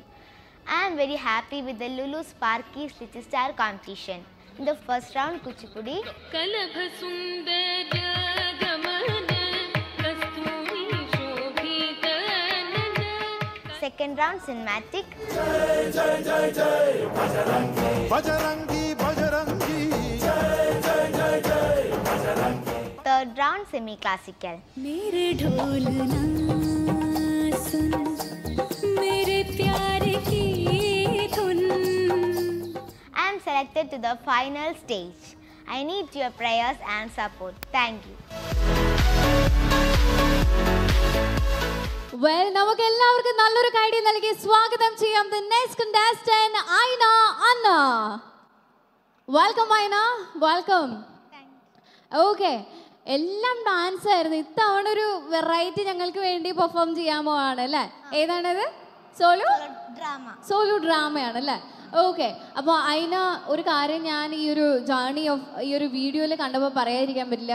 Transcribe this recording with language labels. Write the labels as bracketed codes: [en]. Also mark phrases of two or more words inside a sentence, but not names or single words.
[en] I'm very happy with the Lulu Sparkies Little Star competition. In the first round, Kuchipudi. Second round, cinematic. [hi] जय, जय, जय, जय, बजरंगी. बजरंगी, बजरंगी. जय, जय, जय, जय, बजरंगी. [en] Third round, semi-classical. [hi] मेरे ढोल ना सुन, मेरे प्यार की धुन. [en] I am selected to the final stage. I need your prayers and support. Thank you. Well, [ml] നമുക്ക് എല്ലാവർക്കും നല്ലൊരു കൈഡി നൽകി സ്വാഗതം ചെയ്യാം [en] the next contestant, [ml] Aina Anna. Welcome Aina, welcome. Okay, എല്ലാം ഡാൻസ് ആയിരുന്നു. ഇത്തവണ ഒരു വെറൈറ്റി ഞങ്ങൾക്ക് വേണ്ടി പെർഫോം ചെയ്യാമോ ആണ് അല്ലേ? ഏതാണത്? [en] solo dramaയാണ് [ml] അല്ലേ? ഓക്കെ. അപ്പോൾ അതിന് ഒരു കാര്യം ഞാൻ ഈ ഒരു [en] journey of [ml] ഈ ഒരു വീഡിയോയിൽ കണ്ടപ്പോൾ പറയാതിരിക്കാൻ പറ്റില്ല.